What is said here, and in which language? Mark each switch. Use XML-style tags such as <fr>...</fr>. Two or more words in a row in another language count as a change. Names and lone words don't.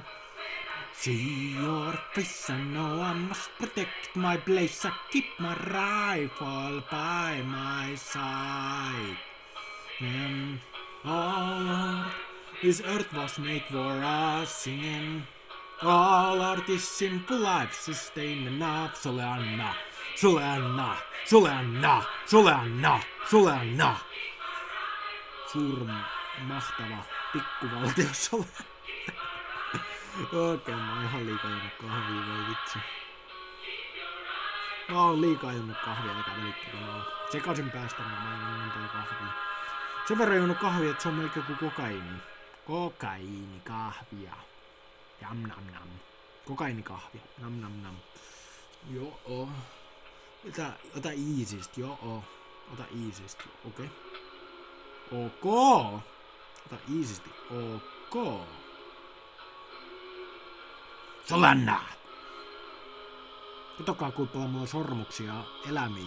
<en>See your face, I know I must protect my place. I keep my rifle by my side. Oh Lord, this earth was made for us. Singing, all our this simple life sustain enough. Soleanna, Soleanna, Soleanna, Soleanna, Soleanna.</en> <fi>Mahtava pikkuvaltio Soleanna. Okei, mä oon ihan liikaa juonut kahvia, voi vitsi. Mä oon liikaa juonut kahvia, eikä välittäkö mä oon sekasin päästä, mä juonut toi kahvia. Sen verran juonut kahvia, että se on melkein kuin kokaiini. Kokaiinikahvia. Jam nam nam. Kokaiinikahvia. Nam nam nam. Joo. Ota iisisti. Joo. Ota iisisti. Okei. Ok. Ota iisisti. Ok. Solanna! Katsokaa kuinka paljon mulla on sormuksia eläimiä.</fi>